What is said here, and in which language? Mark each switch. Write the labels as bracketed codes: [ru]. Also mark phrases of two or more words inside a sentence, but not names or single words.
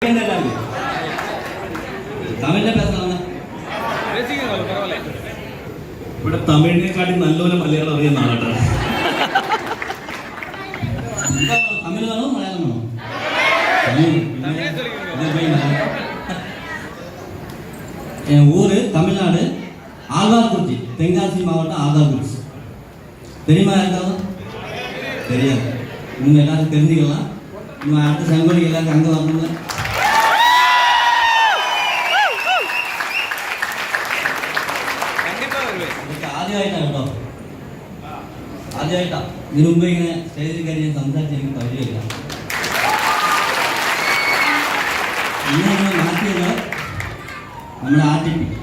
[ta] தமிழ்லே பேசணும். [ml] ഇവിടെ തമിഴിനെക്കാട്ടി നല്ലപോലെ മലയാളം അറിയുന്ന ആളാട്ടോ. തമിഴ് വേണോ മലയാളം വേണോ? [ta] என் ஊர் தமிழ்நாடு, ஆழ்வார்குறிச்சி, தென்காசி மாவட்டம் ஆழ்வார்குறிச்சி. தெரியுமா யாருக்காவது? தெரியாது. இன்னும் எல்லாரும் தெரிஞ்சுக்கலாம். இன்னும் அடுத்த சங்கோலிக்கு எல்லாரும் அங்கே வரணும்ல. [ml] ആദ്യമായിട്ടാണ് കേട്ടോ, ആദ്യമായിട്ടാ. ഇതിനു മുമ്പ് ഇങ്ങനെ സ്റ്റേജിൽ കയറി ഞാൻ സംസാരിച്ച് എനിക്ക് പരിചയമില്ല. ഇന്ന് നമ്മൾ മാറ്റിയത് നമ്മുടെ RTP.